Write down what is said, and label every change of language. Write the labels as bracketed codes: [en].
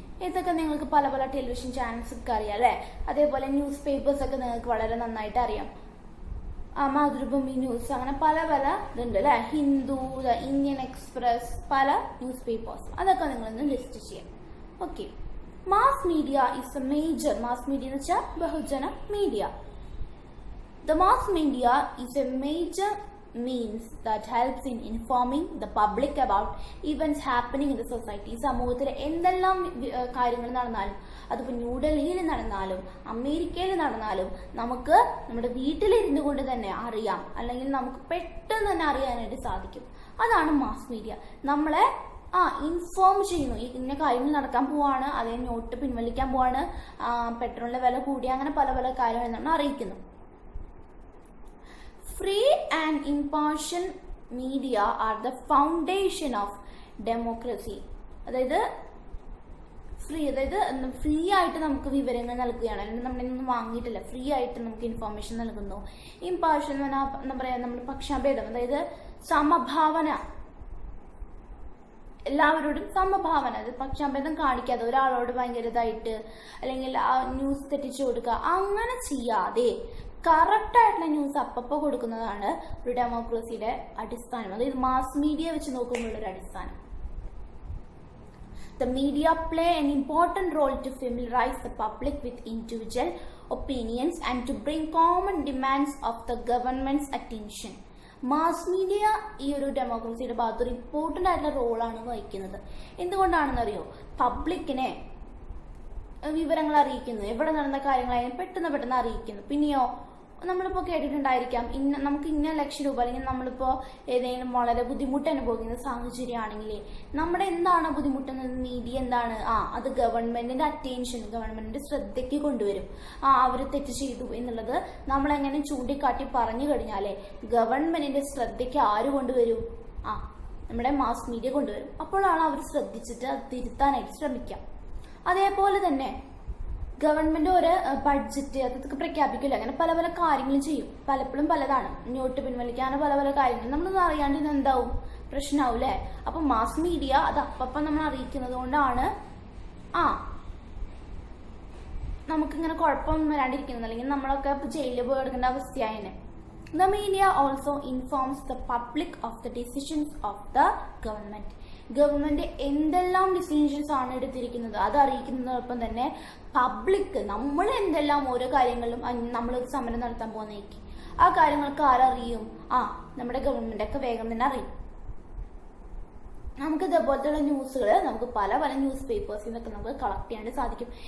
[ml] ഇതൊക്കെ നിങ്ങൾക്ക് പല പല ടെലിവിഷൻ ചാനൽസ് ഒക്കെ അറിയാം അല്ലെ. അതേപോലെ ന്യൂസ് പേപ്പേഴ്സ് ഒക്കെ നിങ്ങൾക്ക് വളരെ നന്നായിട്ട് അറിയാം. മാതൃഭൂമി ന്യൂസ്, അങ്ങനെ പല പല ഇതുണ്ട് അല്ലെ. ഹിന്ദു, ഇന്ത്യൻ എക്സ്പ്രസ്, പല ന്യൂസ് പേപ്പേഴ്സ്. അതൊക്കെ നിങ്ങളൊന്ന് ലിസ്റ്റ് ചെയ്യാം. Okay, [en] mass media is a major, [ml] mass media എന്ന് വെച്ചാൽ ബഹുജന media. [en] The mass media is a major means that helps in informing the public about events happening in the society. [ml] സമൂഹത്തിൽ എന്തെല്ലാം കാര്യങ്ങൾ നടന്നാലും, അതിപ്പോൾ ന്യൂഡൽഹിയിൽ നടന്നാലും അമേരിക്കയിൽ നടന്നാലും നമുക്ക് നമ്മുടെ വീട്ടിലിരുന്നു കൊണ്ട് തന്നെ അറിയാം, അല്ലെങ്കിൽ നമുക്ക് പെട്ടെന്ന് തന്നെ അറിയാനായിട്ട് സാധിക്കും. അതാണ് മാസ് മീഡിയ. നമ്മളെ ഇൻഫോം ചെയ്യുന്നു. ഇന്ന കാര്യങ്ങൾ നടക്കാൻ പോവാണ്, അതേ നോട്ട് പിൻവലിക്കാൻ പോവാണ്, പെട്രോളിന്റെ വില കൂടി, അങ്ങനെ പല പല കാര്യങ്ങൾ നമ്മൾ അറിയിക്കുന്നു. [en] Free and impartial media are the foundation of democracy. [ml] അതായത് ഫ്രീ ആയിട്ട് നമുക്ക് വിവരങ്ങൾ നൽകുകയാണ്, അല്ലെങ്കിൽ നമ്മളൊന്നും വാങ്ങിയിട്ടില്ല, ഫ്രീ ആയിട്ട് നമുക്ക് ഇൻഫോർമേഷൻ നൽകുന്നു. ഇംപാർഷ്യൽ എന്ന് പറഞ്ഞാൽ എന്താ പറയാ, നമ്മുടെ പക്ഷഭേദം, അതായത് സമഭാവന, എല്ലാവരോടും സമഭാവന, അത് പക്ഷഭേദം കാണിക്കാതെ ഒരാളോട് ഭയങ്കര ഇതായിട്ട് അല്ലെങ്കിൽ ആ ന്യൂസ് തെറ്റിച്ചു കൊടുക്കുക, അങ്ങനെ ചെയ്യാതെ കറക്റ്റ് ആയിട്ടുള്ള ന്യൂസ് അപ്പപ്പോ കൊടുക്കുന്നതാണ് ഒരു ഡെമോക്രസിയുടെ അടിസ്ഥാനം. അതായത് മാസ് മീഡിയ വെച്ച് നോക്കുമ്പോഴുള്ള ഒരു അടിസ്ഥാനം. [en] The media play an important role to familiarize the public with individual opinions and to bring common demands of the government's attention. [ml] Mass media ഈ ഒരു ഡെമോക്രസിയുടെ ഭാഗത്ത് ഒരു ഇമ്പോർട്ടന്റ് ആയിട്ടുള്ള റോളാണ് വഹിക്കുന്നത്. എന്തുകൊണ്ടാണെന്നറിയോ? പബ്ലിക്കിനെ വിവരങ്ങൾ അറിയിക്കുന്നു, എവിടെ നടന്ന കാര്യങ്ങളായാലും പെട്ടെന്ന് അറിയിക്കുന്നു. പിന്നെയോ നമ്മളിപ്പോൾ കേട്ടിട്ടുണ്ടായിരിക്കാം, നമുക്ക് ഇന്ന ലക്ഷം രൂപ, അല്ലെങ്കിൽ നമ്മളിപ്പോൾ ഏതെങ്കിലും വളരെ ബുദ്ധിമുട്ട് അനുഭവിക്കുന്ന സാഹചര്യമാണെങ്കിൽ നമ്മുടെ എന്താണ് ബുദ്ധിമുട്ടുന്നത്, മീഡിയ എന്താണ് അത് ഗവൺമെന്റിന്റെ അറ്റൻഷൻ, ഗവൺമെന്റിന്റെ ശ്രദ്ധയ്ക്ക് കൊണ്ടുവരും. അവർ തെറ്റ് ചെയ്തു എന്നുള്ളത് നമ്മളെങ്ങനെ ചൂണ്ടിക്കാട്ടി പറഞ്ഞു കഴിഞ്ഞാലേ ഗവൺമെന്റിന്റെ ശ്രദ്ധയ്ക്ക് ആര് കൊണ്ടുവരും? നമ്മുടെ മാസ് മീഡിയ കൊണ്ടുവരും. അപ്പോഴാണ് അവർ ശ്രദ്ധിച്ചിട്ട് അത് തിരുത്താനായിട്ട് ശ്രമിക്കാം. അതേപോലെ തന്നെ ഗവൺമെന്റ് ഒരു ബഡ്ജറ്റ് അതൊക്കെ പ്രഖ്യാപിക്കില്ല, അങ്ങനെ പല പല കാര്യങ്ങളും ചെയ്യും. പലപ്പോഴും പലതാണ്, നോട്ട് പിൻവലിക്കാനോ പല പല കാര്യങ്ങൾ നമ്മളൊന്നും അറിയാണ്ട് ഇത് എന്താവും, പ്രശ്നമാവും അല്ലെ. അപ്പൊ മാസ് മീഡിയ അത് അപ്പം നമ്മൾ അറിയിക്കുന്നത് കൊണ്ടാണ് നമുക്കിങ്ങനെ കുഴപ്പമൊന്നും വരാണ്ടിരിക്കുന്നത്, അല്ലെങ്കിൽ നമ്മളൊക്കെ ജയിലിൽ പോയി എടുക്കേണ്ട അവസ്ഥയായതിനെ. [en] The media also informs the public of the decisions of the government. [ml] Government എന്തെല്ലാം ഡിസിഷൻസ് ആണ് എടുത്തിരിക്കുന്നത് അത് അറിയിക്കുന്നതോടൊപ്പം തന്നെ പബ്ലിക് നമ്മൾ എന്തെല്ലാം ഓരോ കാര്യങ്ങളിലും നമ്മൾ സമരം നടത്താൻ പോകുന്നേക്ക് ആ കാര്യങ്ങൾക്ക് ആരറിയും? നമ്മുടെ ഗവൺമെന്റ് ഒക്കെ വേഗം തന്നെ അറിയും. നമുക്ക് ഇതേപോലത്തെ ന്യൂസുകൾ നമുക്ക് പല പല ന്യൂസ് പേപ്പേഴ്സിൽ നിന്നൊക്കെ നമുക്ക് കളക്ട് ചെയ്യാനായിട്ട് സാധിക്കും.